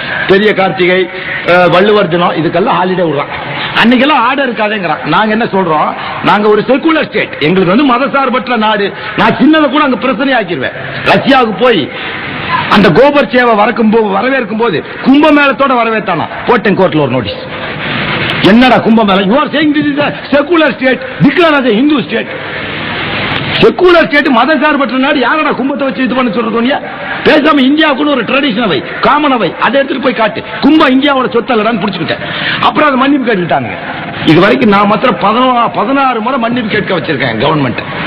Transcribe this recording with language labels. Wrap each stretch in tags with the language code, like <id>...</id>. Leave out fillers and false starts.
<ta>பெரிய கார்த்திகை, வள்ளுவர் தினம், இதுக்கெல்லாம் ஹாலிடே விடுறான். அன்னைக்கெல்லாம் ஆர்டர் இருக்காதேங்கிறான். நாங்க என்ன சொல்றோம், நாங்க ஒரு செகுலர் ஸ்டேட், எங்களுக்கு மதசார்பற்ற நாடு. நான் சின்னதை கூட அங்க பிரச்சனை ஆக்கிடுவேன். ரஷ்யாவுக்கு போய் அந்த கோபர் சேவை வரவேற்கும் போது கும்பமேளத்தோட வரவேற்றானா, போட்டேன் கோர்ட்ல ஒரு நோட்டீஸ். என்னடா கும்பமேளம்,</ta> <en>You are saying this is a secular state, declare as a Hindu state.</en> <ta>Secular state, மதசார்பற்ற நாடு, யாரடா கும்பத்தை வச்சு இது பண்ண சொல்றது? பேசாம இந்தியாவுக்குன்னு ஒரு ட்ரெடிஷன் அவை, காமன் அவை, அதை எடுத்துட்டு போய் காட்டு. கும்பம் இந்தியாவோட சொத்து இல்லடான்னு புடிச்சுக்கிட்டேன். அப்புறம் அதை மன்னிப்பு கேட்டுட்டாங்க. இது வரைக்கும் நான் மாத்திரம் 16 முறை மன்னிப்பு கேட்க வச்சிருக்கேன் கவர்மெண்ட்.</ta>